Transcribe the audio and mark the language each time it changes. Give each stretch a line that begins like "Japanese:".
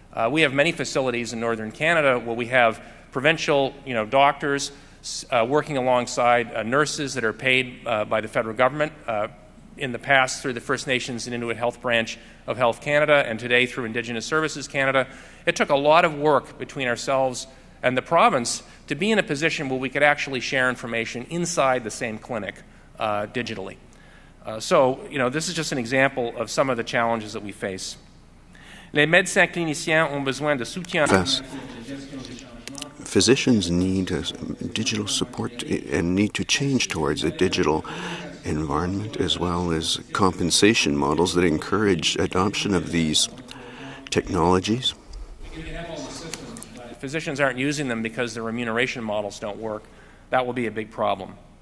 English: We have many facilities in northern Canada where we have provincial doctors working alongside nurses that are paid by the federal government, in the past through the First Nations and Inuit Health Branch of Health Canada, and today through Indigenous Services Canada. It took a lot of work between ourselves and the province to be in a position where we could actually share information inside the same clinic digitally. So, this is just an example of some of the challenges that we face.
French: Les médecins cliniciens ont besoin de soutien.
English: Physicians need digital support and need to change towards a digital environment, as well as compensation models that encourage adoption of these technologies. Physicians aren't using them because the remuneration models don't work. That will be a big problem.